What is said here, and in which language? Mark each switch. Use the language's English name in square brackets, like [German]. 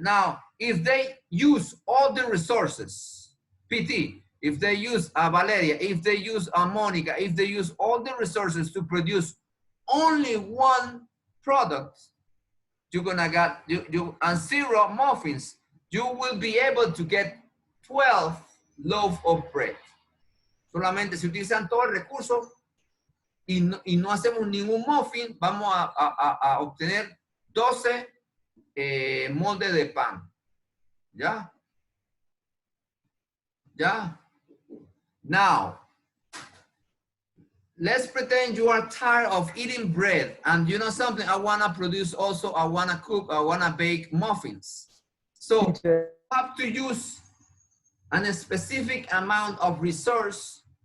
[English] Now, if they use all the resources, PT, if they use Valeria, if they use Monica, if they use all the resources to produce only one product, you're gonna get and 0 muffins, you will be able to get 12 loaves of bread. [Spanish] Solamente si utilizan todo el recurso y no hacemos ningún muffin, vamos a obtener 12 moldes de pan. ¿Ya? ¿Ya? [English] Now, let's pretend you are tired of eating bread and you know something, I want to produce also, I want to cook, I want to bake muffins. So you have to use a specific amount of resource.